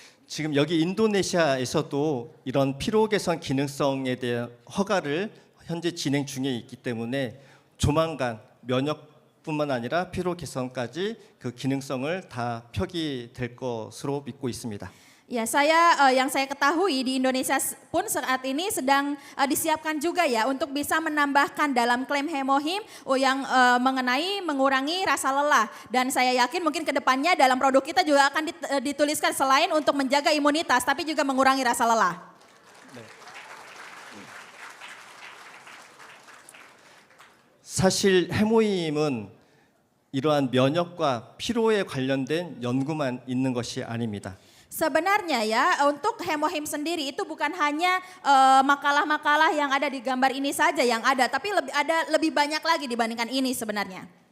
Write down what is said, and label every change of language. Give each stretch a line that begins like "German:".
Korean: 지금 여기 인도네시아에서도 이런 피로 개선 기능성에 대한 허가를 현재 진행 중에 있기 때문에 조만간 면역뿐만 아니라 피로 개선까지 그 기능성을 다 표기될 것으로 믿고 있습니다.
Indonesian: Ya, yang saya ketahui di Indonesia pun saat ini sedang disiapkan juga ya untuk bisa menambahkan dalam klaim hemohim yang mengenai mengurangi rasa lelah. Dan saya yakin mungkin ke depannya dalam produk kita juga akan dituliskan selain untuk menjaga imunitas tapi juga mengurangi rasa lelah.
Korean: 사실 해모임은 이러한 면역과 피로에 관련된 연구만 있는 것이 아닙니다.
Indonesian: Sebenarnya ya untuk hemohim sendiri itu bukan hanya makalah-makalah yang ada di gambar ini saja yang ada, tapi ada lebih banyak lagi dibandingkan ini sebenarnya.